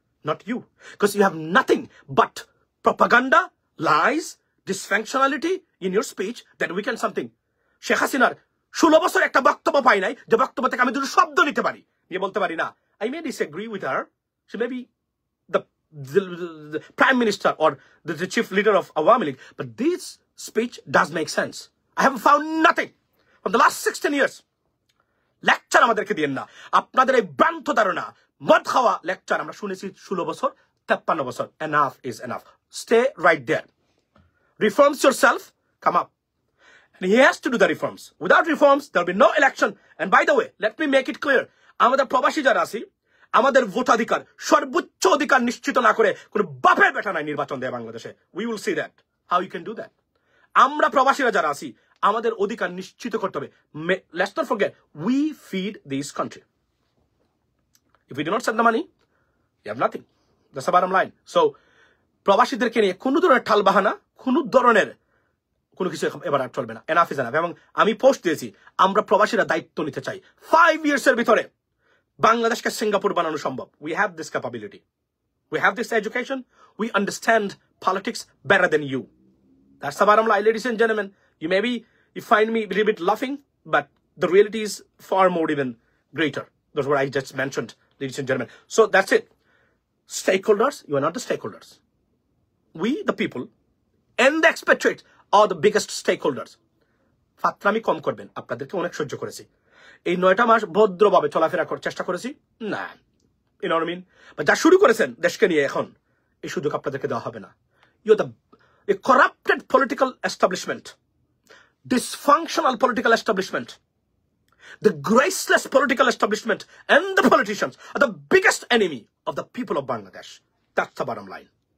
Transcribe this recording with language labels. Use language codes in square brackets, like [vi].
[en] Not you, because you have nothing but propaganda, lies, dysfunctionality in your speech that we can something. [bn] Sheikh Hasinaর 16 বছর একটা বক্তব্য পাই নাই যে বক্তব্য থেকে আমি দুটো শব্দ নিতে পারি, নিয়ে বলতে পারি না। [en] I may disagree with her. She may be the prime minister or the chief leader of Awami League, but this speech does make sense. I have found nothing from the last 16 years. [bn] Lecture আমাদেরকে দিয়েন না, আপনাদের এই ভ্রান্ত ধারণা, মদ খাওয়া lecture আমরা শুনেছি 16 বছর, 53 বছর। [en] Enough is enough. Stay right there. Reforms yourself, come up. And he has to do the reforms. Without reforms, there will be no election. And by the way, let me make it clear. [bn] আমাদের প্রবাসী যারা আছি, আমাদের ভোটাধিকার সর্বোচ্চ অধিকার নিশ্চিত না করে কোন বাপের বেটা নাই নির্বাচন দেয় বাংলাদেশে। [en] We will see that. How you can do that? [bn] আমরা প্রবাসীরা যারা আছি, আমাদের অধিকার নিশ্চিত করতে হবে। [en] Let's not forget, we feed this country. If we do not send the money, you have nothing. That's the bottom line. [bn] So, প্রবাসীদেরকে নিয়ে কোনো ধরনের ঠাল বাহানা, কোনো ধরনের কোনো কিছু এবার আর চলবে না। [en] Enough is enough. [bn] এবং আমি পোস্ট দিয়েছি, আমরা প্রবাসীরা দায়িত্ব নিতে চাই। 5 years এর ভিতরে বাংলাদেশকে সিঙ্গাপুর বানানো সম্ভব। [en] We have this capability. We have this education. We understand politics better than you. That's the bottom line, ladies and gentlemen. You find me a little bit laughing, but the reality is far more even greater. That's what I just mentioned, ladies and gentlemen. So that's it. Stakeholders, you are not the stakeholders. We, the people, and the expatriates are the biggest stakeholders. [bn] ফাত্রামি কম করবেন, আপনাদেরকে অনেক সহ্য করেছি। এই 9টা মাস ভদ্রভাবে চলাফেরা করার চেষ্টা করেছি না, [en] you know what I mean? [bn] But যা শুরু করেছেন দেশকে নিয়ে, এখন এই সুযোগ আপনাদেরকে দেওয়া হবে না। [en] You're a corrupted political establishment, dysfunctional political establishment, the graceless political establishment, and the politicians are the biggest enemy of the people of Bangladesh. That's the bottom line.